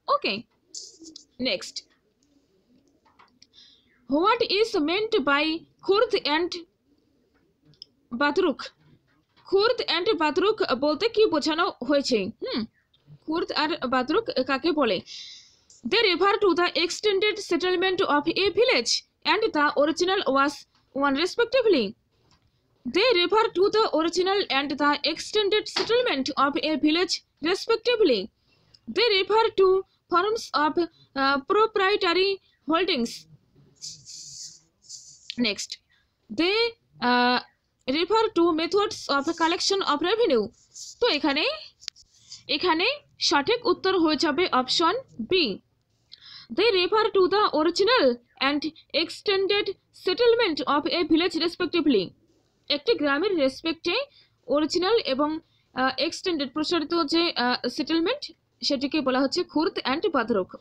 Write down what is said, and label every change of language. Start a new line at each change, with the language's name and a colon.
English: Okay, next, what is meant by Khurd and বাতরুক?
Bangla: Khurd and বাতরুক বলতে কি বোঝানো হয়েছে? খুর্দ আর বাতরুক কাকে বলে?
English: They refer to the extended settlement of a village and the original was one respectively. They refer to the original and the extended settlement of a village respectively. They refer to forms of proprietary holdings. Next, they refer to methods of collection of revenue.
Bangla: তো এখানে সঠিক উত্তর হয়ে যাবে option B,
English: they refer to the original and extended settlement of a village respectively.
Bangla: একটি গ্রামের রেসপেক্টে original এবং extended প্রসারিত যে সেটেলমেন্ট, সেটিকে বলা হচ্ছে খুর্দ অ্যান্ড বাতরুক।